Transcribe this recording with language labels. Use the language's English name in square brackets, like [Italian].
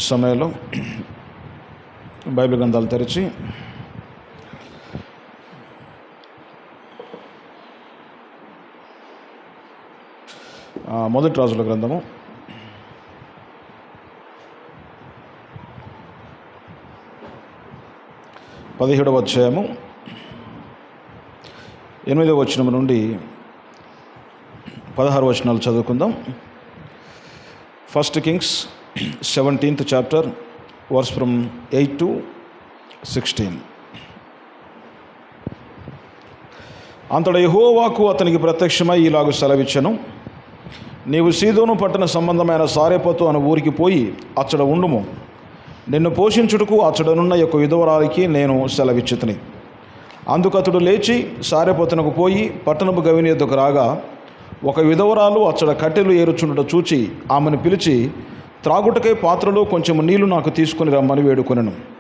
[Telugu] సమయంలో బైబిల్ గ్రంథాలు తెరిచి మొదటి రాజుల గ్రంథము 17వ అధ్యాయము 8వ వచనం నుండి 16 వచనాలు చదువుకుందాం. [English] 1 Kings 17th chapter verse from 8 to 16. [Telugu] అంతటా యెహోవాకు అతనికి ప్రత్యక్షమై ఇలాగు సెలవిచ్చెను, నీవు సీదోను పట్టణ సంబంధమైన సారెపతు అను ఊరికి పోయి అచ్చట ఉండుము. నిన్ను పోషించుటకు అచ్చడనున్న యొక్క విధవరాలికి నేను సెలవిచ్చితిని. అందుకు అతడు లేచి సారెపతునకు పోయి పట్టణపు గవిని ఎద్దుకు రాగా, ఒక విధవరాలు అచ్చడ కట్టెలు ఏరుచుండుట చూచి ఆమెను పిలిచి, త్రాగుటకై పాత్రలో కొంచెం నీళ్లు నాకు తీసుకుని రమ్మని వేడుకొనెను.